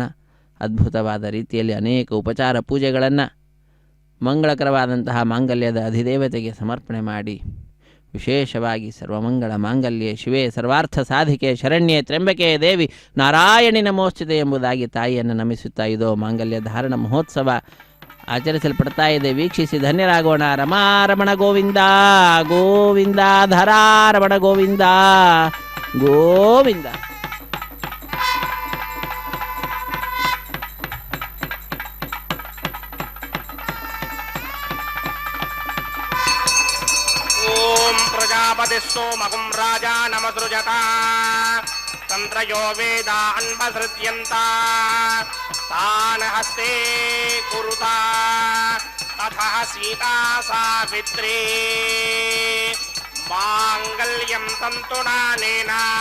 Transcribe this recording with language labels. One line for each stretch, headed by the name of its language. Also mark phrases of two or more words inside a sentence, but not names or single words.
Kannada: ಅದ್ಭುತವಾದ ರೀತಿಯಲ್ಲಿ ಅನೇಕ ಉಪಚಾರ ಪೂಜೆಗಳನ್ನು ಮಂಗಳಕರವಾದಂತಹ ಮಾಂಗಲ್ಯದ ಅಧಿದೇವತೆಗೆ ಸಮರ್ಪಣೆ ಮಾಡಿ ವಿಶೇಷವಾಗಿ
Sanskrit: ಸರ್ವಮಂಗಳ ಮಾಂಗಲ್ಯೆ ಶಿವೇ ಸರ್ವಾರ್ಥ ಸಾಧಿಕೆ ಶರಣ್ಯೆ ತ್ರ್ಯಂಬಕೆ ದೇವಿ ನಾರಾಯಣಿ ನಮೋಸ್ತುತೆ
Kannada: ಎಂಬುದಾಗಿ ತಾಯಿಯನ್ನು ನಮಿಸುತ್ತಾ ಇದೋ ಮಾಂಗಲ್ಯ ಧಾರಣ ಮಹೋತ್ಸವ ಆಚರಿಸಲ್ಪಡ್ತಾ ಇದೆ. ವೀಕ್ಷಿಸಿ ಧನ್ಯರಾಗೋಣ.
Sanskrit: ರಮಾರಮಣ ಗೋವಿಂದ ಗೋವಿಂದ, ಧರಾರಮಣ ಗೋವಿಂದ ಗೋವಿಂದ. सोमगुं राजा नमसृजता तंत्रयो वेदा अन्वसृज्यन्ता तान् हस्ते कुरुता तथा सीता सावित्री मांगल्यं तन्तुनानेन